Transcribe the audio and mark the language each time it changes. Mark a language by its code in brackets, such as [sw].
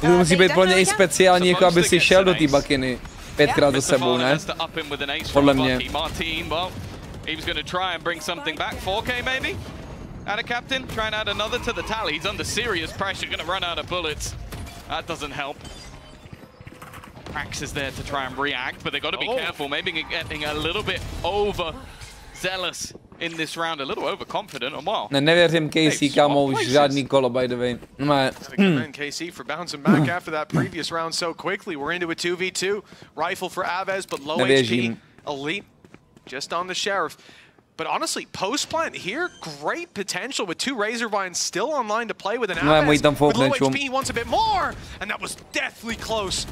[cs] To musí být podle mě i speciální, jako aby si šel do té Buckiny 5krát za sebou, ne? Podle mě. [en] He was going to try and bring something back. 4K maybe? Out of captain, trying to add another to the tally. He's under serious pressure, going to run out of bullets. That doesn't help. Prax is there to try and react, but they got to be careful. Maybe getting a little bit overzealous in this round, a little overconfident. Or well, [cs] Nevěřím KC, kámo, už žádný kolo, [en] by the way. No, KC for bouncing back after that previous round so quickly. We're into a 2v2. Rifle for Aves, but low HP. Elite. Just on the Sheriff. But honestly, post-plant here, great potential with 2 Razor Vines still online to play with an Aves. With low HP, he wants a bit more, and that was deathly close.